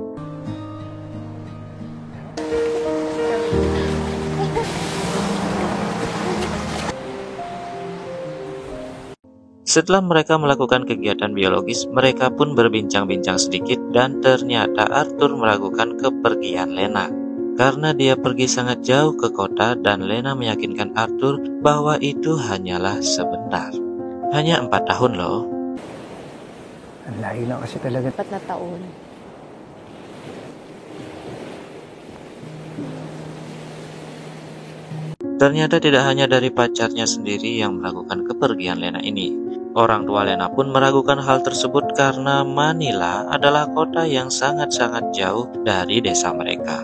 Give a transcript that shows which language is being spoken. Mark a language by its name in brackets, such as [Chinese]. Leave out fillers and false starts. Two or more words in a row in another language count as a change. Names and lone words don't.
[Indonesian] Setelah mereka melakukan kegiatan biologis, mereka pun berbincang-bincang sedikit dan ternyata Arthur meragukan kepergian Lena. Karena dia pergi sangat jauh ke kota dan Lena meyakinkan Arthur bahwa itu hanyalah sebentar. Hanya 4 tahun loh. [Filipino] Ang layo na kasi talaga. 4 na taon. [Indonesian] Ternyata tidak hanya dari pacarnya sendiri yang melakukan kepergian Lena ini. Orang tua Lena pun meragukan hal tersebut karena Manila adalah kota yang sangat-sangat jauh dari desa mereka.